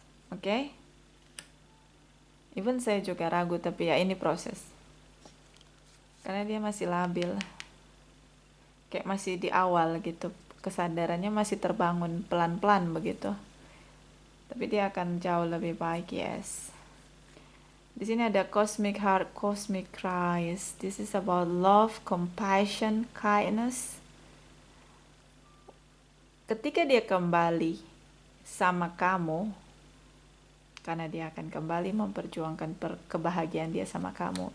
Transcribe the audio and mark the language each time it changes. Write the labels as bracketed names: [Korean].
[Indonesian] Oke? Even saya juga ragu, tapi ya ini proses. Karena dia masih labil. Kayak masih di awal gitu. Kesadarannya masih terbangun pelan-pelan begitu. Tapi dia akan jauh lebih baik, yes. Di sini ada Cosmic Heart, Cosmic Christ. [English] This is about love, compassion, kindness. [Indonesian] Ketika dia kembali sama kamu, karena dia akan kembali memperjuangkan kebahagiaan dia sama kamu.